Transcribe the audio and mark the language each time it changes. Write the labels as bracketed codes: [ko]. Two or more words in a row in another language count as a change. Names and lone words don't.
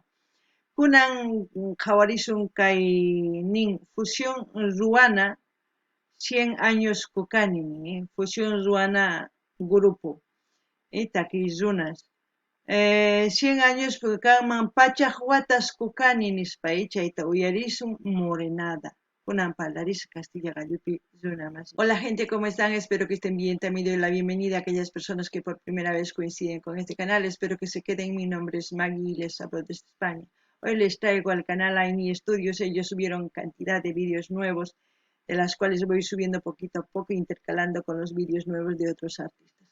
[qu] Kunan qhawarisun kay nin Fusión Ruana 100 años kukani Fusión Ruana grupo takiy runas 100 años kanman pachaq watas kukani nispa chayta uyarisun Morenada kunan parlaris Castilla gallupi runamas. [es] Hola gente, ¿cómo están? Espero que estén bien. También doy la bienvenida a aquellas personas que por primera vez coinciden con este canal. Espero que se queden. Mi nombre es Maggie y les hablo desde España. Hoy les traigo al canal Ayni Studios. Ellos subieron cantidad de vídeos nuevos, de las cuales voy subiendo poquito a poco, intercalando con los vídeos nuevos de otros artistas.